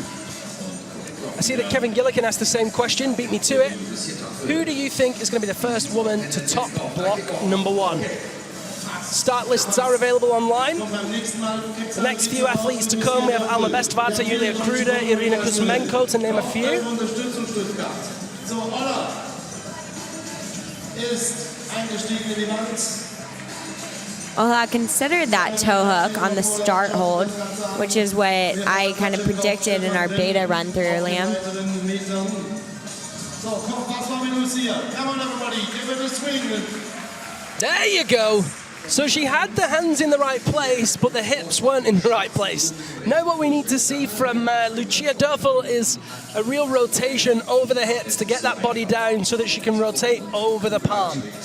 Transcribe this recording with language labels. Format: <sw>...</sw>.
<en>I see that Kevin Gillikin asked the same question, beat me to it. Who do you think is going to be the first woman to top block number 1? Start lists are available online. The next few athletes to come, we have Alma Bestvata, Yulia Kruder, Irina Kuzmenko, to name a few.</en> <de>So, Ola ist eingestiegen in die Wand.</de> <en>Ola considered that toe hook on the start hold, which is what I kind of predicted in our beta run through, Liam.</en> <de>So, komm, was machen wir los hier?</de> <en>Come on, everybody, give it a swing. There you go. So she had the hands in the right place, but the hips weren't in the right place. Now what we need to see from Lucia Dörfel is a real rotation over the hips to get that body down so that she can rotate over the palm.</en>